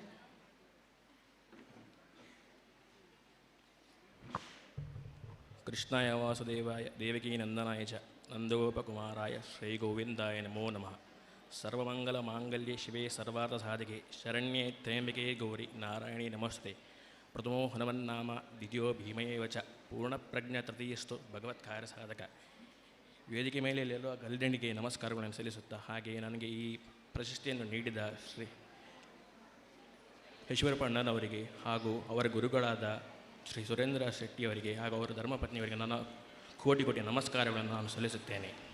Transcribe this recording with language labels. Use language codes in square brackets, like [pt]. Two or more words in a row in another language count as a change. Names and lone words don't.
[sa] ಕೃಷ್ಣಾಯ ವಾಸುದೇವಾಯ ದೇವಕೀ ನಂದನಾಯ ಚ ನಂದಗೋಪಕುಮಾರಾಯ ಶ್ರೀ ಗೋವಿಂದಾಯ ನಮೋ ನಮಃ. ಸರ್ವಮಂಗಲ ಮಾಂಗಲ್ಯೆ ಶಿವೆ ಸರ್ವಾರ್ಥ ಸಾಧಿಕೆ ಶರಣ್ಯೆ ತ್ರ್ಯಂಬಕೆ ಗೌರಿ ನಾರಾಯಣಿ ನಮಸ್ತೆ. ಪ್ರಥಮೋ ಹನುಮನ್ನಾಮ ದ್ವಿತೀಯೋ ಭೀಮಯೇವ ಚ ಪೂರ್ಣಪ್ರಜ್ಞ ತೃತೀಯಸ್ತು ಭಗವತ್ ಕಾರ್ಯ ಸಾಧಕ. [kn] ವೇದಿಕೆ ಮೇಲೆ ಎಲ್ಲೋ ಗಲ್ದಣಿಗೆ ನಮಸ್ಕಾರಗಳನ್ನು ಸಲ್ಲಿಸುತ್ತಾ, ಹಾಗೆ ನನಗೆ ಈ ಪ್ರಶಸ್ತಿಯನ್ನು ನೀಡಿದ ಶ್ರೀ ಈಶ್ವರಪ್ಪಣ್ಣನವರಿಗೆ ಹಾಗೂ ಅವರ ಗುರುಗಳಾದ ಶ್ರೀ ಸುರೇಂದ್ರ ಶೆಟ್ಟಿಯವರಿಗೆ ಹಾಗೂ ಅವರ ಧರ್ಮಪತ್ನಿಯವರಿಗೆ ನನ್ನ ಕೋಟಿ ಕೋಟಿ ನಮಸ್ಕಾರಗಳನ್ನು ನಾನು ಸಲ್ಲಿಸುತ್ತೇನೆ.